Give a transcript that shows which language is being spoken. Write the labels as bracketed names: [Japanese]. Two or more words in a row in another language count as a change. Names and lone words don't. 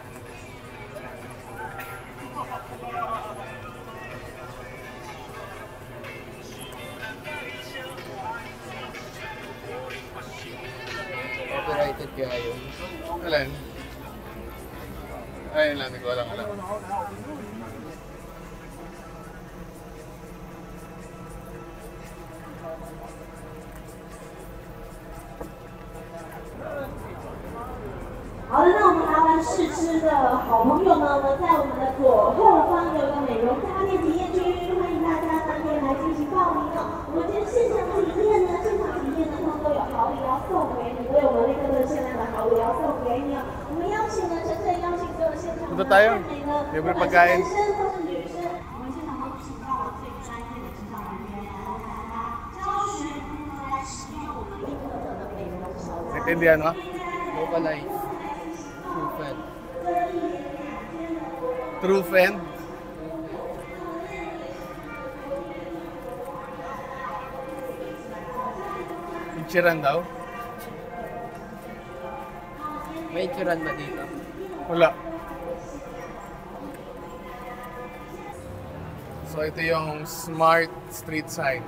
[Filipino] Copyrighted kaya yun. Alin? Ayun lang, hindi ko alam. [Chinese] 好的，那我们麻烦试吃的好朋友们，我们在我们的左后方有个美容家电体验区，欢迎大家当天来进行报名哦。我们今天现场体验呢，现场体验呢，通通都有好礼要送给你，为我们那个限量的好礼要送给你哦。我们邀请呢，诚挚邀请所有现场的 [Filipino] Punta tayo. [Chinese] 美呢， [Filipino] Libre [Chinese] 不管是 [Filipino] pagkain. [Chinese] 男生或是女生，我们现场都请到了最专业的指导人员来为大家教学，如何来使用我们立刻的美容手册。 [Filipino] Naintindihan mo? [English] Localize. True fan. True friend. [Filipino] Ichiran daw? May ituran ba dito? Wala. So ito yung [English] smart street sign.